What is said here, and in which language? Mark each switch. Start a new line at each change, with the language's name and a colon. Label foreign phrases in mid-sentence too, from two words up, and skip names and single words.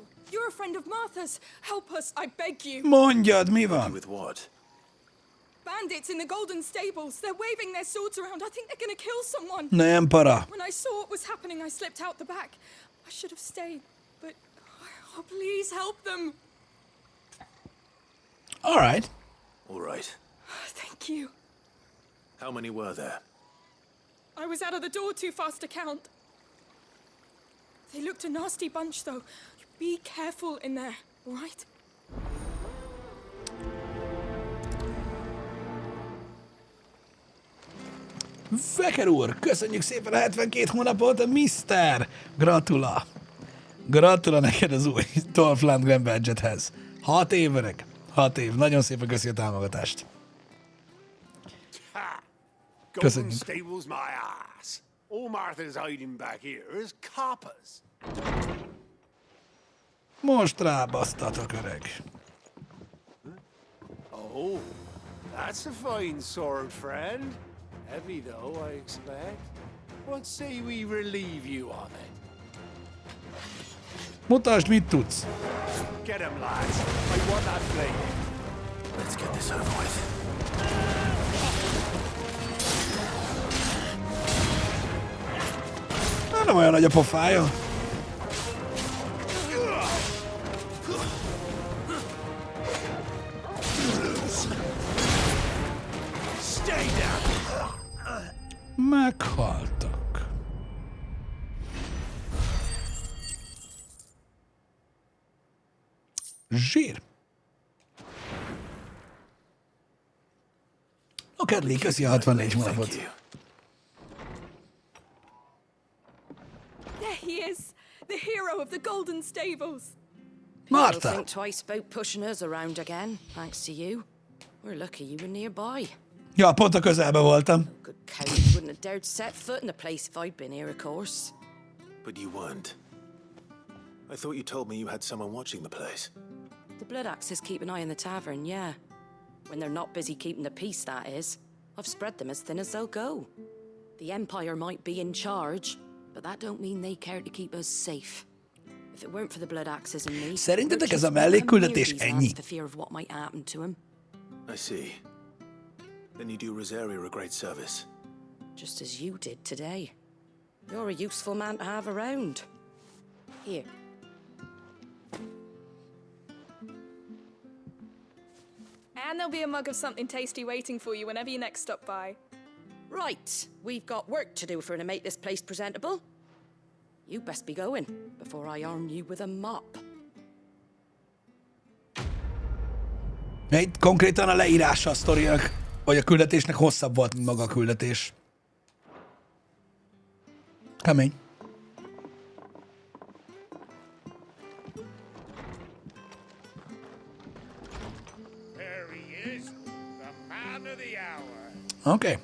English: You're a friend of Martha's. Help us, I beg you.
Hungarian: Mondjad, mi van?
English: With what? Bandits in the Golden Stables. They're waving their swords around. I think they're gonna kill someone.
Hungarian: Nem para.
English: When I saw what was happening, I slipped out the back. I should have stayed, but oh, please help them. All right. All right. Thank you. How many were there? I was out of the door too fast to count. They looked a nasty bunch, though. Be careful in there, all right?
Hungarian: Feker úr, köszönjük szépen a 72 hónapot, a Mister! Gratula! Gratula neked az új Dolph Lundgren badge-hez. 6 év öreg. 6 év. Nagyon szépen köszi a támogatást.
English: Golden Stables my ass. All Martha's hiding back here is coppers.
Hungarian: Most rábasztatok, öreg.
English: Oh, that's a fine sword, friend. Heavy though, I expect. What say we relieve you of it?
Hungarian: Mutasd, mit tudsz.
English: Get him, lads. I want that blade. Let's get this over with.
Hungarian: Nem olyan nagy a pofája. Meghaltak. Zsír. A Kedli, köszi a 64 hónapot.
English: he is! The hero of the Golden Stables! People think twice about pushing us around again, thanks to you. We're lucky you were nearby.
Hungarian: Ja, pont a közelben voltam.
English: Good cowards wouldn't have dared set foot in the place if I'd been here, of course. But you weren't. I thought you told me you had someone watching the place. The Blood Axes keep an eye on the tavern, yeah. When they're not busy keeping the peace, that is. I've spread them as thin as they'll go. The Empire might be in charge, but that don't mean they care to keep us safe. If it weren't for the Blood Axes and me,
Hungarian: szerintetek ez a mellékküldetés ennyi?
English: for fear of what might happen to him. I see. Then you do Rosaria a great service. Just as you did today. You're a useful man to have around. Here. And there'll be a mug of something tasty waiting for you whenever you next stop by. Right, we've got work to do for to make this place presentable. You best be going before I arm you with a mop.
Hungarian: Itt konkrétan a leírása a sztorinak, vagy a küldetésnek hosszabb volt, mint maga a küldetés. Kemény. Oké.